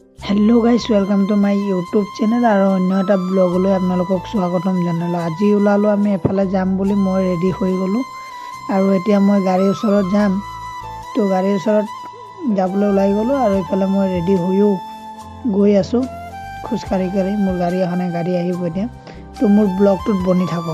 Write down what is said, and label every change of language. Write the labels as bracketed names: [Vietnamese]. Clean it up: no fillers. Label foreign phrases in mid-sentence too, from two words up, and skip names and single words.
[English] hello guys welcome to my YouTube channel [Assamese] আৰু অন্য এটা ব্লগলৈ আপোনালোকক স্বাগতম জনালো। আজি ওলালো আমি এফালে যাম বুলি মই ৰেডি হৈ গলো আৰু এতিয়া মই গাড়ীৰ ওচৰত যাম। তো গাড়ীৰ ওচৰত যাবলৈ ওলাই গলো আৰু এফালে মই ৰেডি হৈও গৈ আছো খুচকাৰি কৰি। মোৰ গাড়ী এখনে গাড়ী আহিব এতিয়া। তো মোৰ ব্লগটোত বনি থাকক।